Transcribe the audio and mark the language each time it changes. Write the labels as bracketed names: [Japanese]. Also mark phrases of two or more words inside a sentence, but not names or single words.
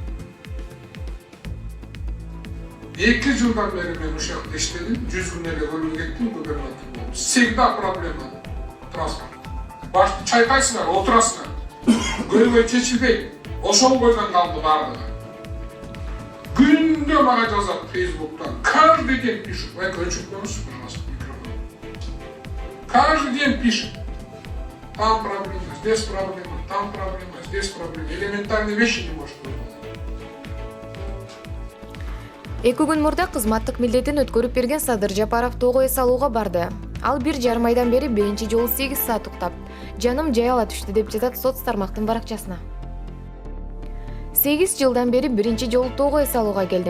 [Kyrgyz] 2 жылдан бери мен ушул жакта иштедим. 100 күн эле көлгө кеттим, губернатор болдум. [Russian] Всегда проблема транспорт. [Kyrgyz] Башты чайкайсыңар, отурасыңар. Көйгөй чечилбейт. Ошол бойдон калды бардыгы. Күндө мага жазат Фейсбуктан. [Russian] Каждый день пишет. Вы отключите, пожалуйста, микрофон. Каждый день пишет. Там проблема, здесь проблема, там проблема, здесь проблема. Элементарные вещи не может быть. [Kyrgyz] 2 күн мурда кызматтык милдетин өткөрүп берген Садыр Жапаров тоого эс алууга барды. Ал 1,5 айдан бери биринчи жолу 8 саат уктап, жаным жай ала түштү деп жатат соц тармактын баракчасына. 8 жылдан бери биринчи жолу тоого эс алууга келдим.